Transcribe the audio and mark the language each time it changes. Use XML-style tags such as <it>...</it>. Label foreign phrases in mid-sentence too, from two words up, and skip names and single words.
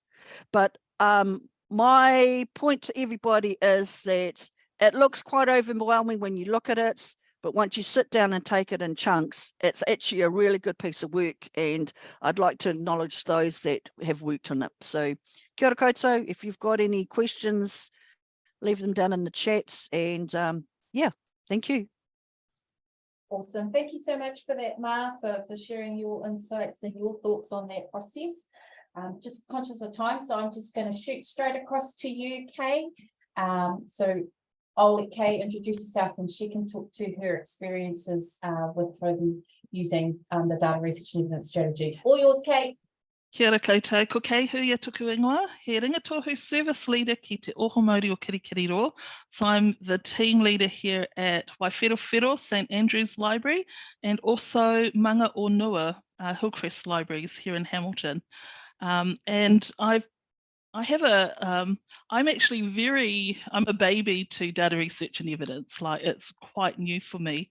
<en>But my point to everybody is that it looks quite overwhelming when you look at it, but once you sit down and take it in chunks, it's actually a really good piece of work, and I'd like to acknowledge those that have worked on it.</en> <mi>So kia ora koutou,</mi> <en>if you've got any questions, leave them down in the chat, and yeah, thank you. Awesome. Thank you so much for that, Ma, for sharing your insights and your thoughts on that process. Just conscious of time, so I'm just going to shoot straight across to you, Kay. So I'll let Kay introduce herself and she can talk to her experiences with using the data research and evidence strategy. All yours, Kay.</en> <mi>Kia ora koutou, ko kei hui a tuku ingoa, he rangatohu</mi> <en>service leader</en> <mi>ki te Oho Māori o Kirikiriro.</mi> <en>So I'm the team leader here at Waiwhero St Andrew's Library and also Manga o Nua Hillcrest Libraries here in Hamilton. And I'm a baby to data research and evidence, like it's quite new for me.</en>